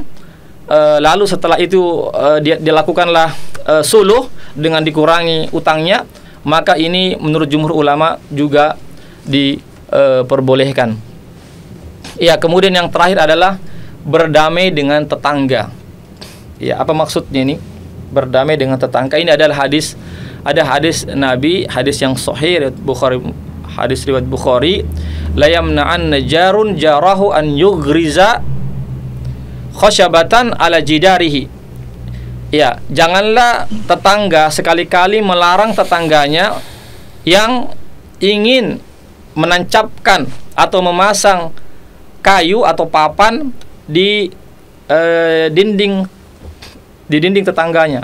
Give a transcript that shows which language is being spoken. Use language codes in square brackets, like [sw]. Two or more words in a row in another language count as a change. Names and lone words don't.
[id] Lalu setelah itu dia lakukanlah suluh dengan dikurangi utangnya, maka ini menurut jumhur ulama juga diperbolehkan. Ya, kemudian yang terakhir adalah berdamai dengan tetangga. Ya, apa maksudnya ini? Berdamai dengan tetangga ini adalah hadis Nabi, hadis yang sahih hadis riwayat Bukhari, [ar] لا يمنعن جار جاره أن يغرز خشبة على جداره. [id] Ya, janganlah tetangga sekali-kali melarang tetangganya yang ingin menancapkan atau memasang kayu atau papan di dinding tetangganya.